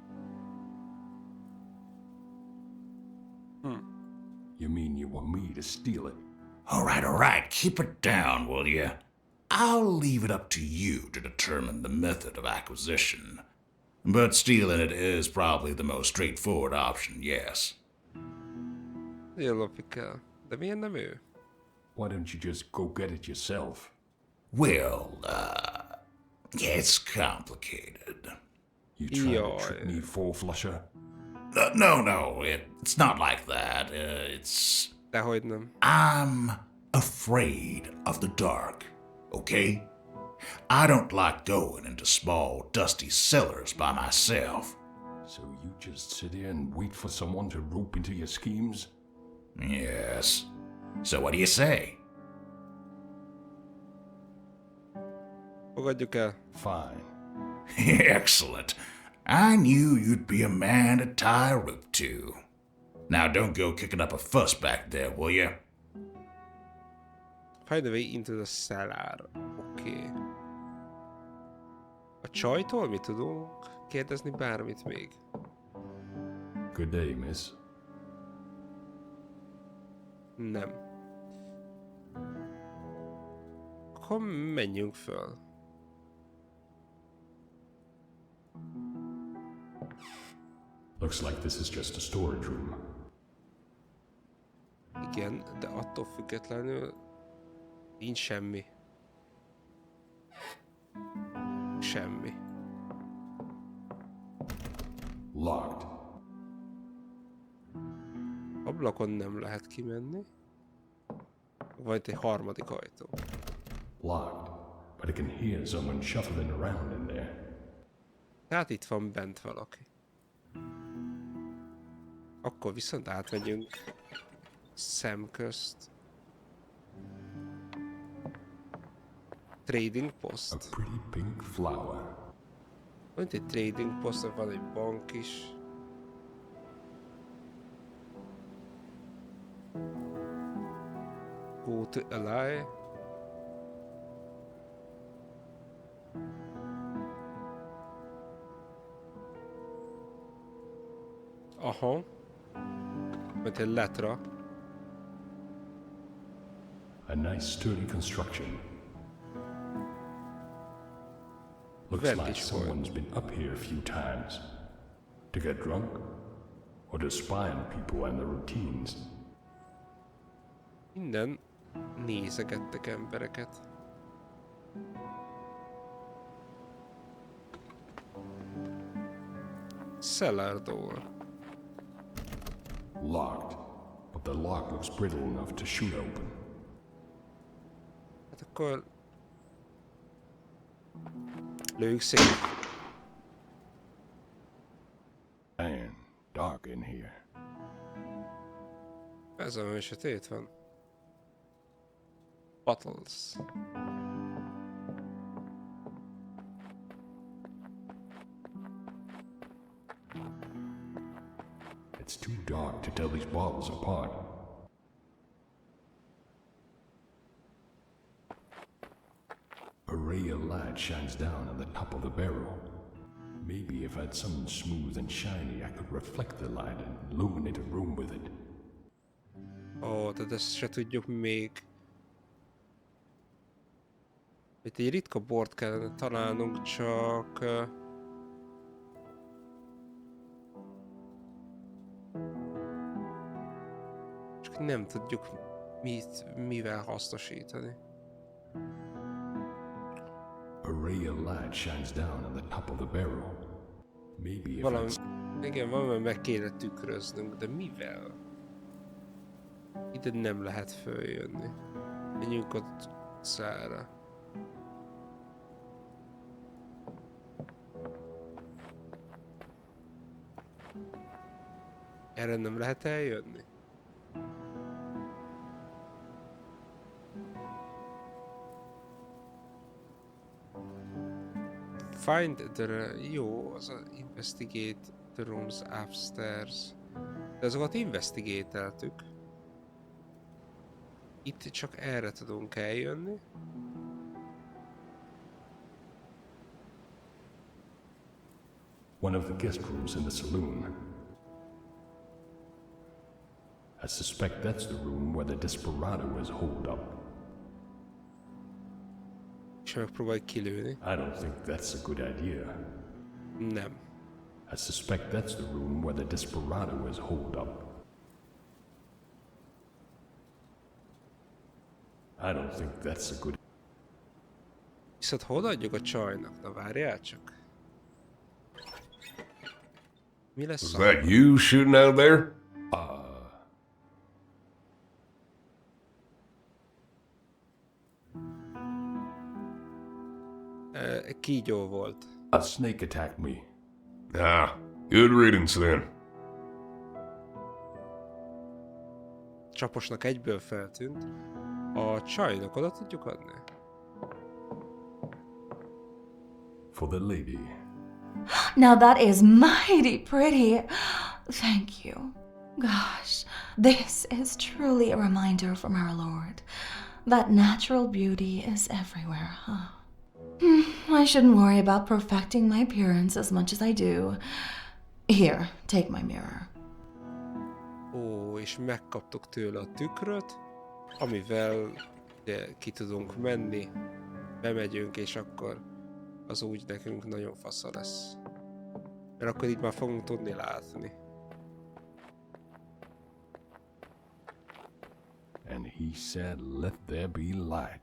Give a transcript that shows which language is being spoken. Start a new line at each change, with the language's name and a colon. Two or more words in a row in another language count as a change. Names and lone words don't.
English: You mean you want me to steal it? All right, keep it down, will you? I'll leave it up to you to determine the method of acquisition. But stealing it is probably the most straightforward option, yes.
Hungarian: Jól lopjuk el. De miért nem ő?
English: Why don't you just go get it yourself? Well, it's complicated. You trying
Hungarian: Jaj.
English: to trick me, four-flusher? No, it's not like that. It's...
Hungarian: Dehogy nem.
English: I'm afraid of the dark, okay? I don't like going into small, dusty cellars by myself. So you just sit here and wait for someone to rope into your schemes? Yes. So what do you say?
Hungarian: Fogadjuk el.
English: Fine. Excellent. I knew you'd be a man to tie a rope to. Now don't go kicking up a fuss back there, will you? Find a way into the cellar.
Hungarian: Oké. A csajtól mi tudunk kérdezni bármit még?
English: Good day, miss.
Hungarian: Nem. Akkor menjünk föl.
English: Looks like this is just a storage room.
Hungarian: Igen, de attól függetlenül nincs semmi. Semmi.
English: Locked.
Hungarian: Ablakon nem lehet kimenni. Van itt egy harmadik ajtó.
English: Locked. But I can hear someone shuffling around in there.
Hungarian: Tehát itt van bent valaki. Akkor viszont átmegyünk szemközt.
English: Trading A post. pretty pink flower.
Hungarian: Van itt egy
English: trading post,
Hungarian: van egy bank is.
English: Go to ally. Aha.
Hungarian: Mint egy letra.
English: A nice sturdy construction. Looks like Vantage someone's been up here a few times. To get drunk? Or to spy on people and their routines?
Hungarian: Innen nézegettek embereket.
English: Cellar door. Locked. But the lock looks brittle enough to shoot open.
Hungarian: Hát akkor... Lőjük szét.
English: Man, dark in here.
Hungarian: Ez olyan sötét van.
English: Bottles. It's too dark to tell these bottles apart. A ray of light shines down on the top of the barrel. Maybe if I had something smooth and shiny, I could reflect the light and illuminate a room with it.
Hungarian: Ó, de ezt se tudjuk még. Itt egy ritka bort kellene találnunk, csak... Csak nem tudjuk mivel hasznosítani.
English: A ray of light shines down on the top of the barrel. Maybe if
Hungarian: Valami...
English: I'd...
Hungarian: Igen, valami meg kéne tükröznünk, de mivel? Ide nem lehet följönni. Menjünk ott szára. Erre nem lehet eljönni?
English: Find the...
Hungarian: Jó, az a
English: investigate the rooms upstairs.
Hungarian: De azokat investigate-eltük. Itt csak erre tudunk eljönni.
English: One of the guest rooms in the saloon. I suspect that's the room where the desperado is holed up.
Hungarian: És megpróbálj kilőni.
English: I don't think that's a good idea.
Hungarian: Nem.
English: I suspect that's the room where the desperado is holed up. I don't think that's a good...
Hungarian: Viszont hol adjuk a csajnak? Na várjál csak. Mi lesz
English: Is a... that you shooting out there?
Hungarian: Kígyó volt.
English: A snake attacked me. Ah, good riddance then. Csaposnak egyből feltűnt. A csajnak oda tudjuk adni? For the lady. Now that is mighty pretty. Thank you. Gosh, this is truly a reminder from our Lord that natural beauty is everywhere, huh? I shouldn't worry about perfecting my appearance as much as I do. Here, take my mirror.
Hungarian: Ó, és megkaptuk tőle a tükröt, amivel ugye, ki tudunk menni, bemegyünk, és akkor az úgy nekünk nagyon fasza lesz. Mert akkor így már fogunk tudni látni.
English: And he said, let there be light.